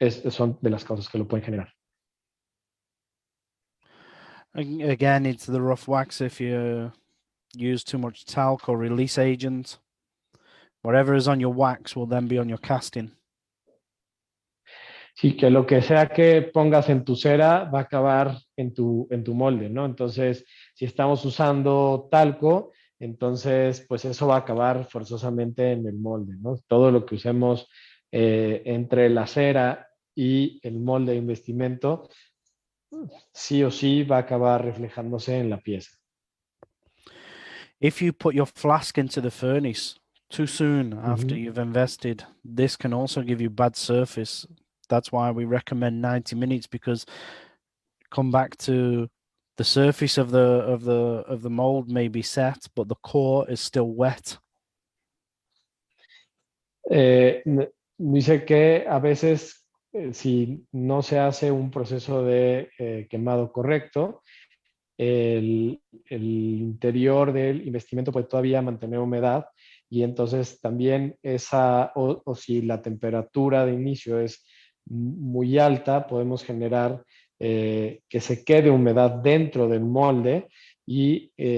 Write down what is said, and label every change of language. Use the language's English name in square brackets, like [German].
[Spanish] Son de las causas que lo pueden generar. [English] Again, it's the rough wax if you use too much talc or release agent. Whatever is on your wax will then be on your casting. [Spanish] Sí, que lo que sea que pongas en tu cera va a acabar en tu molde, ¿no? Entonces, si estamos usando talco, entonces, pues eso va a acabar forzosamente en el molde, ¿no? Todo lo que usemos entre la cera y el molde de investimento, sí o sí va a acabar reflejándose en la pieza. [English] If you put your flask into the furnace too soon after you've invested, this can also give you bad surface. That's why we recommend 90 minutes, because come back to the surface of the mold may be set, but the core is still wet. [Spanish] Dice que a veces si no se hace un proceso de quemado correcto, el interior del investimento puede todavía mantener humedad y entonces también o si la temperatura de inicio es muy alta, podemos generar que se quede humedad dentro del molde y